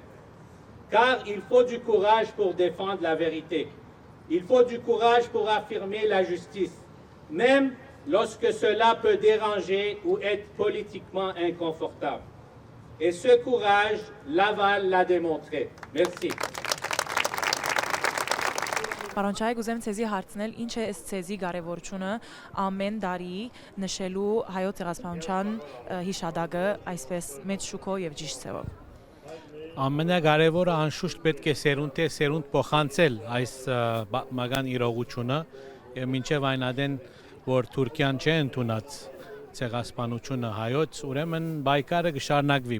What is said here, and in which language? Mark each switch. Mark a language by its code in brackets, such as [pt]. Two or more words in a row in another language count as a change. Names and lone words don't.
[fr] Car il faut du courage pour défendre la vérité. Il faut du courage pour affirmer la justice, même lorsque cela peut déranger ou être politiquement inconfortable. Et ce courage, Laval l'a démontré. Merci. [hy] Պարոն Չայ, գուզեմ ցեզի հարցնել, ինչ է ցեզի կարևորությունը ամեն տարի նշելու հայոց ցեղասպանության հիշադակը այսպես մեծ շուկով եւ ճիշտ ձևով։ Ամենակարևորը անշուշտ պետք է սերունդ փոխանցել այս մագան իրողությունը եւ մինչեւ այն ադեն որ Թուրքիան չէ ընդունած ցեղասպանությունը հայոց, ուրեմն բայկարը կշարունակվի,